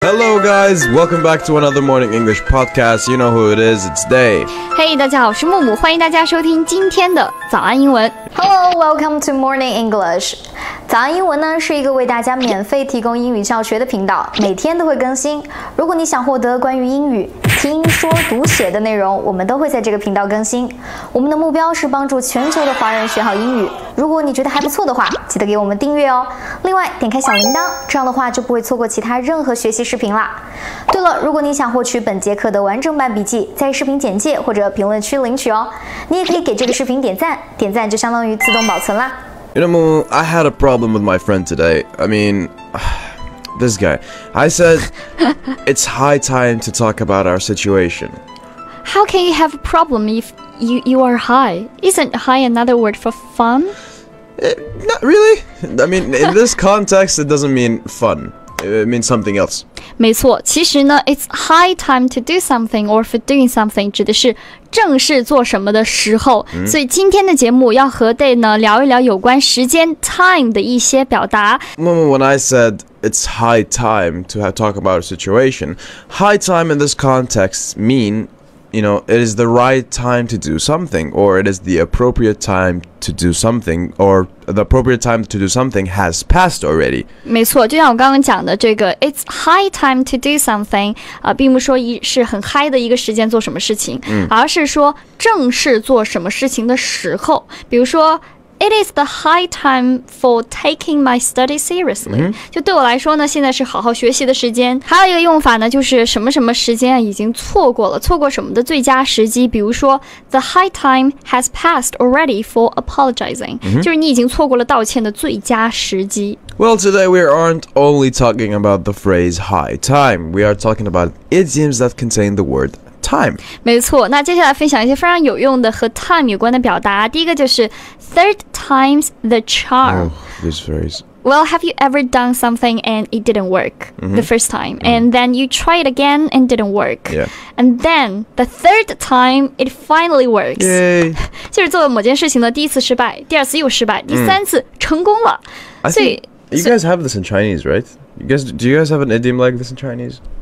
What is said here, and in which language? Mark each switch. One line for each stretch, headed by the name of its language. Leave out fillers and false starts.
English: guys, welcome back to another morning English podcast. You know who it is, it's Day.
Chinese: Hey, 大家好，我是木木，欢迎大家收听今天的早安英文。
English: Hello, welcome to Morning English.
Chinese: 早安英文呢是一个为大家免费提供英语教学的频道，每天都会更新。如果你想获得关于英语听说读写的内容，我们都会在这个频道更新。我们的目标是帮助全球的华人学好英语。如果你觉得还不错的话，记得给我们订阅哦。另外，点开小铃铛，这样的话就不会错过其他任何学习视频啦。对了，如果你想获取本节课的完整版笔记，在视频简介或者评论区领取哦。你也可以给这个视频点赞，点赞就相当于自动保存啦。
English: You know, I had a problem with my friend today. I mean, this guy. I said, it's high time to talk about our situation. How can you have a problem if you are high? Isn't high another word for fun? Not really. I mean, in this context, it doesn't mean fun. It means something else.
Chinese: 没错，其实呢
English: it's high time to do something or for doing something
Chinese: 指的是正式做什么的时候。所以今天的节目要和 Day 呢聊一聊有关时间 time 的一些表达。
English: When I said it's high time to talk about a situation, high time in this context mean, you know, it is the right time to do something, or it is the appropriate time to do something, or the appropriate time to do something has passed already.
Chinese: 没错，就像我刚刚讲的这个
English: it's high time to do something
Chinese: 并不是说是很嗨的一个时间做什么事情，而是说正式做什么事情的时候。比如说
English: It is the high time for taking my study seriously.
Chinese: 就对我来说呢，现在是好好学习的时间。还有一个用法呢，就是什么什么时间已经错过了，错过什么的最佳时机。比如说
English: The high time has passed already for apologizing.
Chinese: 就是你已经错过了道歉的最佳时机。
English: Well, today we aren't only talking about the phrase high time. We are talking about idioms that contain the word time.
Chinese: 没错，那接下来分享一些非常有用的和 time 有关的表达。第一个就是
English: third time's the charm. Oh, this phrase. Well, have you ever done something and it didn't work the first time? And then you try it again and didn't work. Yeah. And then the third time it finally works. Yay.
Chinese: 就是做某件事情的第一次失败，第二次又失败，第三次成功了。所以
English: You guys have this in Chinese, right? Do you guys have an idiom like this in Chinese?